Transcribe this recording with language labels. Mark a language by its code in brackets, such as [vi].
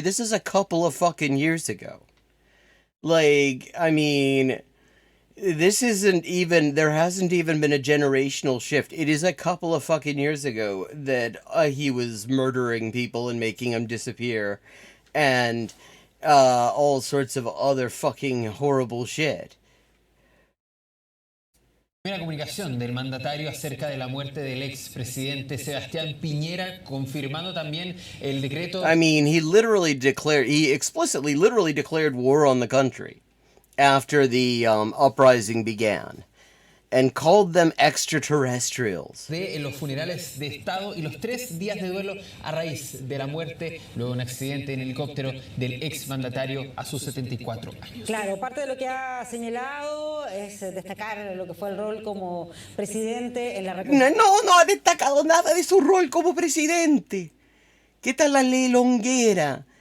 [en] This is a couple of fucking years ago. Like, I mean, this isn't even, there hasn't even been a generational shift. It is a couple of fucking years ago that he was murdering people and making them disappear and all sorts of other fucking horrible shit. [es] Primera comunicación del mandatario acerca de la muerte del expresidente Sebastián Piñera, confirmando también el decreto... [en] I mean, he explicitly literally declared war on the country after the uprising began and called them extraterrestrials. [es] De los funerales de Estado y los 3 días de duelo a raíz de la muerte, luego de un accidente en helicóptero del exmandatario a sus 74 años. Claro, parte de lo que ha señalado es destacar lo que fue el rol como presidente en la República. No ha destacado nada de su rol como presidente. ¿Qué tal la ley Longuera?